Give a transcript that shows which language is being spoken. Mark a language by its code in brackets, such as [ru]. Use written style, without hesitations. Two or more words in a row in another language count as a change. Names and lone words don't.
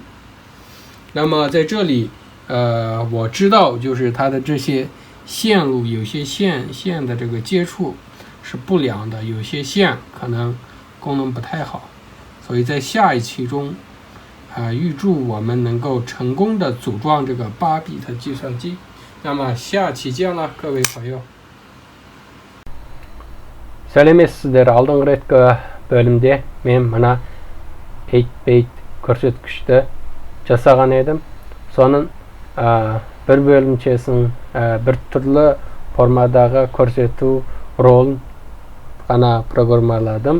[zh] 那么在这里我知道就是它的这些线路，有些线的这个接触是不良的，有些线可能功能不太好，所以在下一期中预祝我们能够成功的组装这个8比特计算机。那么下期见了，各位朋友。 [kk] Сәлеметсіздер. Алдыңғы реткі бөлімде мен мына 8 бейт көрсеткішті жасаған едім. Соның бір бөлімшесін бір түрлі формадағы көрсету ролын ғана программаладым.